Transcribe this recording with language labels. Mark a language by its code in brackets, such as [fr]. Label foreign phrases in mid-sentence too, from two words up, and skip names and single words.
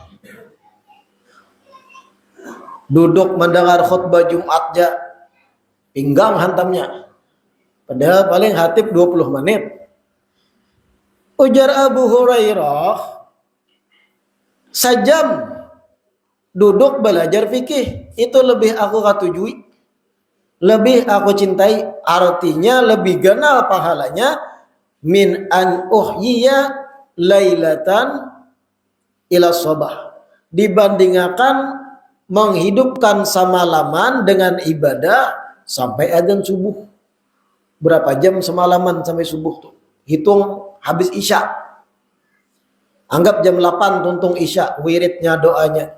[bjn] Duduk mendengar khutbah Jumat aja pinggang hantamnya, padahal paling hatib 20 menit. Ujar Abu Hurairah, sejam duduk belajar fikih itu lebih aku katujui, lebih aku cintai, artinya lebih ganal pahalanya, [ar] من أن أحيي ليلة إلى الصباح, [id] dibandingkan menghidupkan semalaman dengan ibadah sampai adzan subuh. Berapa jam semalaman sampai subuh tuh? Hitung habis isya. [bjn] Anggap jam 8 tuntung isya, wiridnya doanya.